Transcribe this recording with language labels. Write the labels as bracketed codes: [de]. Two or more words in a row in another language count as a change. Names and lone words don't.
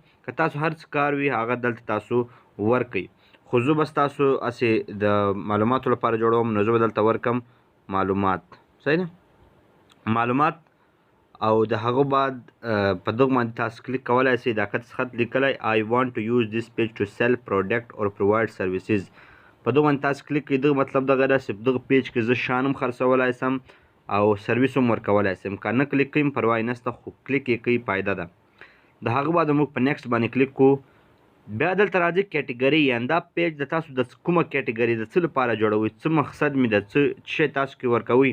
[ps] که تاسو هر څه کار وي هغه دلته تاسو ورکوئ، خو زه بس تاسو هسې د معلوماتو لپاره جوړوم، نو زه به دلته ورکم معلومات. صحیح ده؟ معلومات. او د هغه بعد په دغه باندې تاسو کلیک کولی شئ. دا خط لیکلی [en] I want to use this page to sell product or provide services. [ps] په دغه باندې تاسو کلیک کوئ. دغه مطلب دغه ده چې دغه پیج کې زه شیان هم خرڅولی شم او سرویس هم ورکولی شم. که نه کلیک کوئ پروا نشته، خو کلیک یې کوئ فایده ده. د هغه بعد موږ په نیکسټ باندې کلیک کوو. بیا دلته راځي کیټګري، یعنې دا پیج د تاسو د کومه کیټګري د څه لپاره جوړوئ، څه مقصد مې ده، څه شی تاسو کې ورکوئ.